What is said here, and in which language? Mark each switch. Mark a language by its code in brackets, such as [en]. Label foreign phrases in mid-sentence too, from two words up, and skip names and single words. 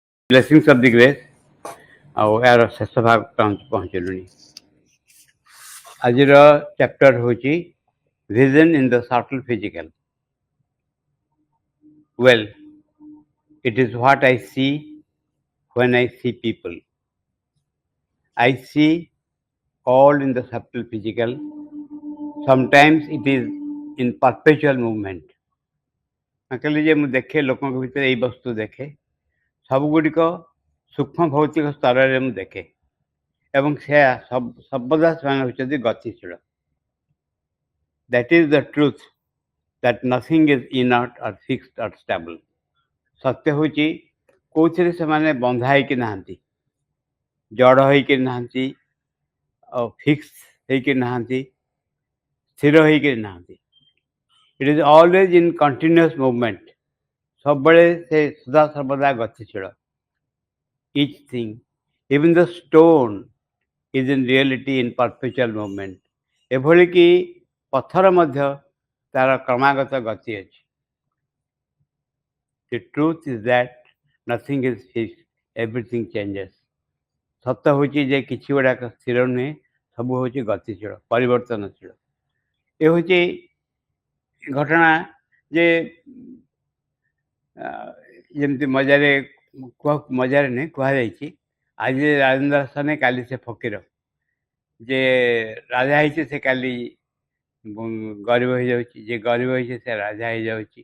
[en] Blessings of the grace [or] ଆଉ ଏହାର ଶେଷ ଭାଗ ପହଞ୍ଚିଲୁଣି। ଆଜିର ଚାପ୍ଟର ହେଉଛି [en] vision in the subtle physical. Well, it is what I see when I see people. I see all in the subtle physical. Sometimes it is in perpetual movement. [or] କହିଲି ଯେ ମୁଁ ଦେଖେ ଲୋକଙ୍କ ଭିତରେ ଏଇ ବସ୍ତୁ ଦେଖେ, ସବୁଗୁଡ଼ିକ ସୂକ୍ଷ୍ମ ଭୌତିକ ସ୍ତରରେ ମୁଁ ଦେଖେ ଏବଂ ସେ ସର୍ବଦା ସେମାନେ ହେଉଛନ୍ତି ଗତିଶୀଳ। [en] That is the truth that nothing is inert or fixed or stable. [or] ସତ୍ୟ ହେଉଛି କେଉଁଥିରେ ସେମାନେ ବନ୍ଧା ହେଇକି ନାହାନ୍ତି, ଜଡ଼ ହେଇକି ନାହାନ୍ତି, ଆଉ ଫିକ୍ସ ହେଇକି ନାହାନ୍ତି, ସ୍ଥିର ହେଇକି ନାହାନ୍ତି। [en] It is always in continuous movement. [or] ସବୁବେଳେ ସେ ସଦା ସର୍ବଦା ଗତିଶୀଳ। [en] Each thing, even the stone, is in reality in perpetual movement. [or] ଏଭଳି କି ପଥର ମଧ୍ୟ ତାର କ୍ରମାଗତ ଗତି ଅଛି। [en] The truth is that nothing is fixed, everything changes. [or] ସତ ହେଉଛି ଯେ କିଛି ଗୁଡ଼ାକ ସ୍ଥିର ନୁହେଁ, ସବୁ ହେଉଛି ଗତିଶୀଳ, ପରିବର୍ତ୍ତନଶୀଳ। ଏ ହେଉଛି ଘଟଣା ଯେ ଯେମିତି ମଜାରେ ନୁହେଁ କୁହାଯାଇଛି, ଆଜି ରାଜେନ୍ଦ୍ର ଆସନେ କାଲି ସେ ଫକୀର, ଯେ ରାଜା ହେଇଛି ସେ କାଲି ଗରିବ ହେଇଯାଉଛି, ଯେ ଗରିବ ହେଇଛି ସେ ରାଜା ହେଇଯାଉଛି।